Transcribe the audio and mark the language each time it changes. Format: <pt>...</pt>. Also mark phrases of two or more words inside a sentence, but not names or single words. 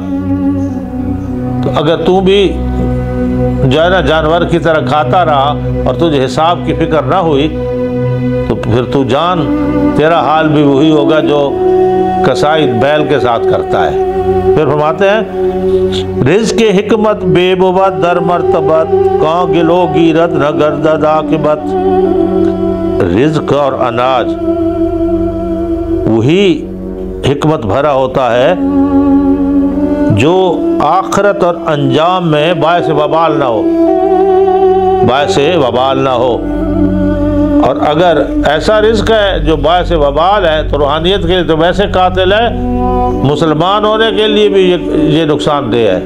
<ur>تو اگر تو بھی جو ہے نا جانور کی طرح کھاتا رہا اور تجھے حساب کی فکر نہ ہوئی تو پھر تو جان تیرا حال بھی وہی ہوگا جو کسائی بیل کے ساتھ کرتا ہے۔ پھر فرماتے ہیں</ur> <fa>رزق حکمت بے بود در مرتبت کاں گلو گیرت نہ گردد عاقبت۔</fa> <ur>رزق اور اناج وہی حکمت بھرا ہوتا ہے جو آخرت اور انجام میں باعث وبال نہ ہو، باعث وبال نہ ہو۔ اور اگر ایسا رزق ہے جو باعث وبال ہے تو روحانیت کے لیے تو ویسے قاتل ہے، مسلمان ہونے کے لیے بھی یہ نقصان دہ ہے۔</ur>